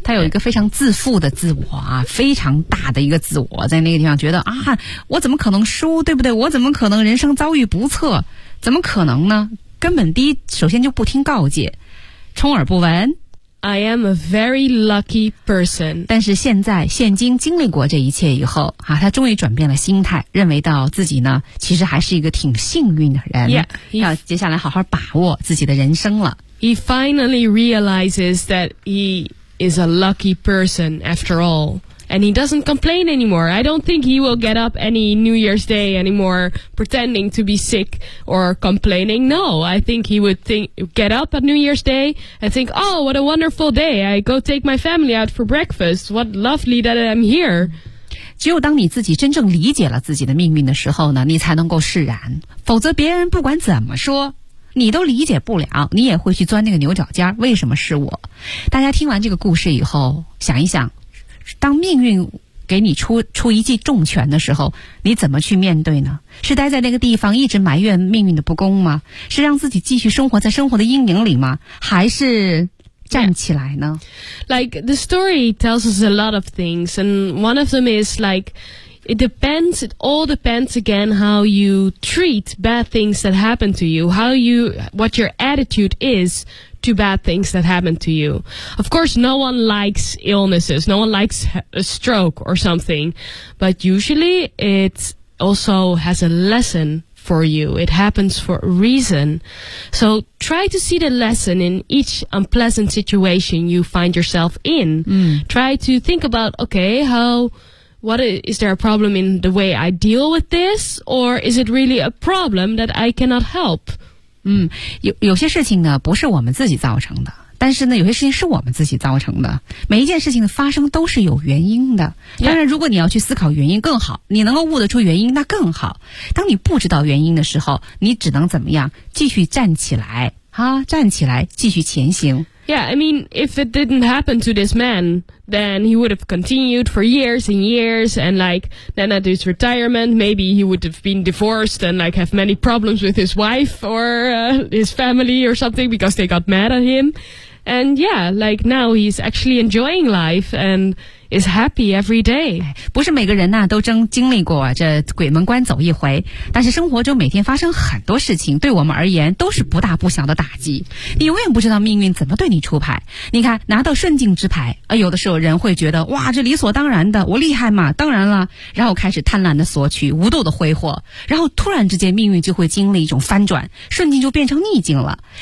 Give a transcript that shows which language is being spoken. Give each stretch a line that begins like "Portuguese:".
Chinese: 他有一个非常自负的自我啊，非常大的一个自我在那个地方觉得啊，我怎么可能输对不对我怎么可能人生遭遇不测怎么可能呢根本第一首先就不听告诫充耳不闻
English: I am a very lucky person
Chinese: 但是现在现今经历过这一切以后啊，他终于转变了心态认为到自己呢其实还是一个挺幸运的人
English: yeah,
Chinese: 要接下来好好把握自己的人生了
English: He finally realizes that he is a lucky person after all. And he doesn't complain anymore. I don't think he will get up any New Year's Day anymore pretending to be sick or complaining. No, I think he would get up on New Year's Day and think, oh, what a wonderful day. I go take my family out for breakfast. What lovely that I'm here.
Chinese: 只有当你自己真正理解了自己的命运的时候呢，你才能够释然。否则别人不管怎么说你都理解不了你也会去钻那个牛角尖为什么是我大家听完这个故事以后想一想当命运给你出一记重拳的时候你怎么去面对呢是待在那个地方一直埋怨命运的不公吗是让自己继续生活在生活的阴影里吗还是站起来呢、yeah.
English: Like the story tells us a lot of things and one of them is likeIt all depends again how you treat bad things that happen to you, what your attitude is to bad things that happen to you. Of course, no one likes illnesses, no one likes a stroke or something, but usually it also has a lesson for you. It happens for a reason. So try to see the lesson in each unpleasant situation you find yourself in. Mm. Try to think about, okay, What is there a problem in the way I deal with this? Or is it really a problem that I cannot help?
Chinese: 有些事情呢不是我们自己造成的但是呢有些事情是我们自己造成的每一件事情的发生都是有原因的当然如果你要去思考原因更好你能够悟得出原因那更好当你不知道原因的时候你只能怎么样继续站起来啊，站起来继续前行
English: Yeah, I mean, if it didn't happen to this man, then he would have continued for years and years, and like, then at his retirement, maybe he would have been divorced and like have many problems with his wife or his family or something because they got mad at him. And yeah, like now he's actually enjoying life and is happy every day.
Chinese: 不是每个人呢、啊、都经历过这鬼门关走一回，但是生活中每天发生很多事情，对我们而言都是不大不小的打击。你永远不知道命运怎么对你出牌。你看，拿到顺境之牌，有的时候人会觉得哇，这理所当然的，我厉害嘛，当然了，然后开始贪婪的索取，无度的挥霍，然后突然之间命运就会经历一种翻转，顺境就变成逆境了。